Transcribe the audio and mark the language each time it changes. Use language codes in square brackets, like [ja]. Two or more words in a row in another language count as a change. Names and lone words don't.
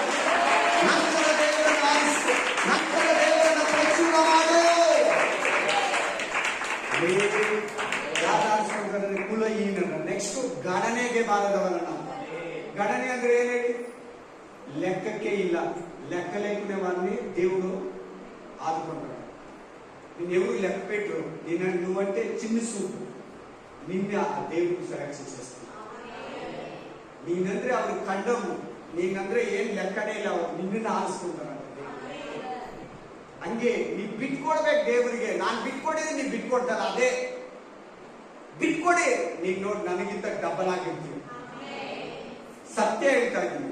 [kn] ನಂತರ ದೇವರನ್ನು ಆರಿಸು. ನಂತರ ದೇವರನ್ನು ಪ್ರಚುರ ಮಾಡು. ಯಾರು ಆರಿಸ್ಕೊಂಡ್ರೆ ಕುಲಹೀನನ. ನೆಕ್ಸ್ಟ್ ಗಣನೆಗೆ ಬಾರದವರನ್ನ. ಗಣನೆ ಅಂದ್ರೆ ಏನ್ ಹೇಳಿ? ಲೆಕ್ಕಕ್ಕೆ ಇಲ್ಲ. ಲೆಕ್ಕ ಲೆಕ್ಕನೆ [te] దేవుడు ఆదుకుంటాడు. నిన్ను ఎవరు లెక్క పెట్టరు. నువ్వంటే చిన్న సూపు నిన్ను ఆ దేవుడు సెలెక్ట్ చేస్తాడు. [kn] ನೀನಂದ್ರೆ ಅವ್ರಿಗೆ ಕಂಡವು. ನೀನಂದ್ರೆ ಏನ್ ಲೆಕ್ಕನೇ ಇಲ್ಲ. ಅವ್ರು ನಿನ್ನನ್ನು ಆರಿಸ್ಕೊಂತಾರಂತೆ. ಹಂಗೆ ನೀ ಬಿಟ್ಕೊಡ್ಬೇಕು ದೇವರಿಗೆ. ನಾನು ಬಿಟ್ಕೊಡಿದ್ರೆ ನೀನ್ ಬಿಟ್ಕೊಡ್ತಾರ. ಅದೇ ಬಿಟ್ಕೊಡಿ. ನೀನ್ ನೋಡಿ ನನಗಿಂತ ಡಬಲ್ ಆಗಿರ್ತೀವಿ. ಸತ್ಯ ಹೇಳ್ತಾ ಇದ್ದೀನಿ.